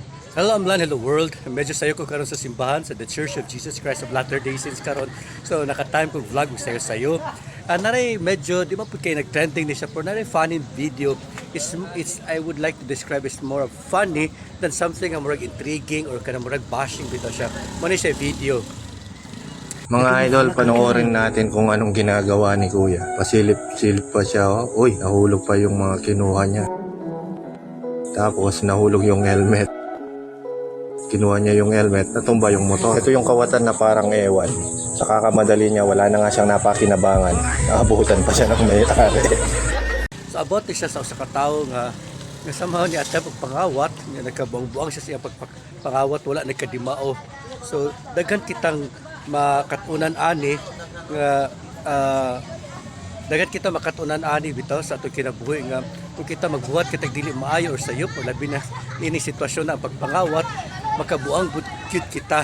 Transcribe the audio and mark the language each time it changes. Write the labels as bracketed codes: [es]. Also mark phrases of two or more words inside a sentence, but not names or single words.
[en] Hello Amlan, hello world. [ceb] Medyo sayo ko karon sa simbahan sa The Church of Jesus Christ of Latter-day Saints karon. So naka-time ko vlog ko sayo. Naray medyo di ba pud kay nag-trending ni siya pero naray [en] funny video. It's I would like to describe it more of funny than something [ceb] ang murag intriguing or kanang murag bashing bitaw siya. Mo ni siya video. [tl] Mga idol, panoorin natin kung anong ginagawa ni Kuya. Pasilip-silip pa siya. Oh. Uy, nahulog pa yung mga kinuha niya. Tapos nahulog yung helmet. Kinuha niya yung helmet, natumba yung motor. Ito yung kawatan na parang ewan. Sa kakamadali niya, wala na nga siyang napakinabangan. Nakabuhusan pa siya ng may-ari. [ceb] So abot ni siya sa usa ka tawo nga somehow ni attempt pagpangawat, nga nagkabuang-buang siya siya pagpangawat wala nagkadimao. So daghan kitang makatunan ani nga dagat kita makatunan ani bitaw sa atong kinabuhi nga kung kita magbuhat kitag dili maayo or sayop o labi na ini sitwasyon na pagpangawat makabuang gyud kita.